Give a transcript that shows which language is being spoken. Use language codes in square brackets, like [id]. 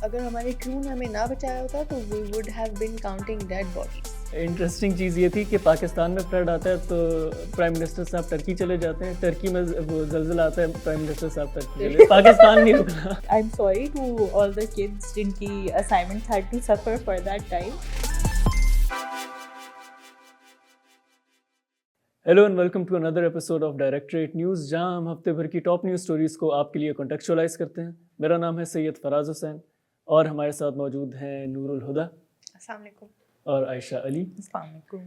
[ur] اگر ہمارے کرو نے ہمیں نہ بچایا ہوتا تو [en] We would have been counting dead bodies. [ur] Interesting چیز یہ تھی کہ پاکستان میں فلڈ آتا ہے تو پرائم منسٹر صاحب ٹرکی چلے جاتے ہیں, ٹرکی میں وہ زلزلہ آتا ہے پرائم منسٹر صاحب ٹرکی چلے, پاکستان نہیں رکنا. [en] I'm sorry to all the kids [ur] جن کی [en] assignments had to suffer for that time. Hello and welcome to another episode of directorate news, [ur] جہاں ہم ہفتے بھر کی [en] top news stories [ur] کو آپ کے لیے [en] Contextualise کرتے ہیں. [ur] میرا نام ہے سید فراز حسین اور ہمارے ساتھ موجود ہیں نور الہدا. السلام علیکم. اور عائشہ علی. السلام علیکم.